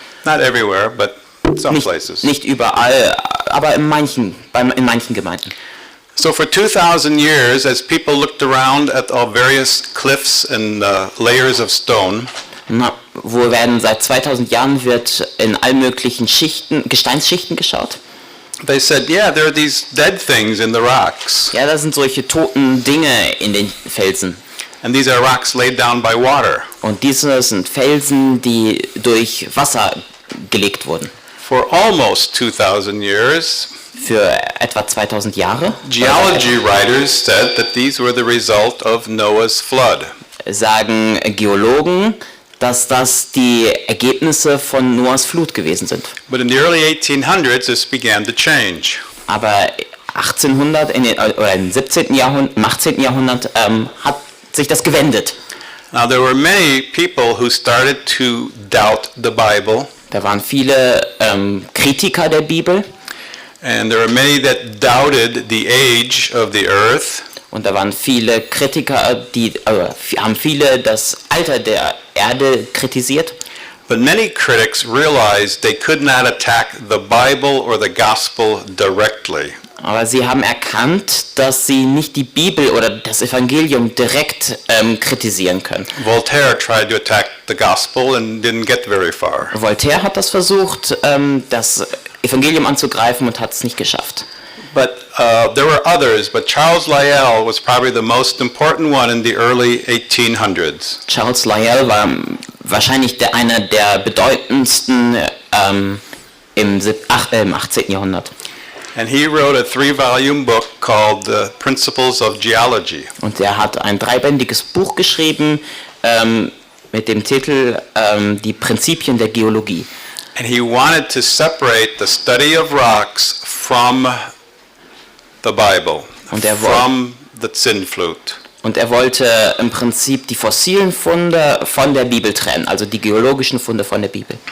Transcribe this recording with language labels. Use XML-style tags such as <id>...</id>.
<en>Not everywhere, but some places.</en> <de>Nicht überall, aber in manchen Gemeinden.</de> <en>So for 2,000 years, as people looked around at all various cliffs and layers of stone,</en> <de>Seit 2000 Jahren wird in allen möglichen Gesteinsschichten geschaut.</de> <en>they said, yeah, there are these dead things in the rocks.</en> <de>Ja, da sind solche toten Dinge in den Felsen.</de> <en>And these are rocks laid down by water.</en> <de>Und diese sind Felsen, die durch Wasser gelegt wurden.</de> <en>For almost 2,000 years,</en> <de>Für etwa 2000 Jahre</de> <en>geology writers said that these were the result of Noah's flood.</en> <de>sagen Geologen, dass das die Ergebnisse von Noahs Flut gewesen sind.</de> <en>But in the early 1800s, this began to change.</en> <de>Aber 1800, im 17. Jahrhundert, im 18. Jahrhundert hat sich das gewendet.</de> <en>Now there were many people who started to doubt the Bible.</en> <de>Da waren viele Kritiker der Bibel.</de> <en>And there were many that doubted the age of the earth.</en> <de>Und da waren viele Kritiker, haben viele das Alter der Erde kritisiert.</de> <en>But many critics realized they could not attack the Bible or the gospel directly.</en> <de>Aber sie haben erkannt, dass sie nicht die Bibel oder das Evangelium direkt kritisieren können.</de> <en>Voltaire tried to attack the gospel and didn't get very far.</en> <de>Voltaire hat das versucht, das Evangelium anzugreifen und hat es nicht geschafft.</de> <en>But there were others, but Charles Lyell was probably the most important one in the early 1800s.</en> <de>Charles Lyell war wahrscheinlich einer der bedeutendsten im 18. Jahrhundert.</de> <en>And he wrote a 3-volume book called The Principles of Geology.</en> <de>Und er hat ein 3-bändiges Buch geschrieben mit dem Titel Die Prinzipien der Geologie.</de> <en>And he wanted to separate the study of rocks from the Bible, from the Sintflut.</en> <de>Und er wollte im Prinzip die fossilen Funde von der Bibel trennen, also die geologischen Funde von der Bibel.</de>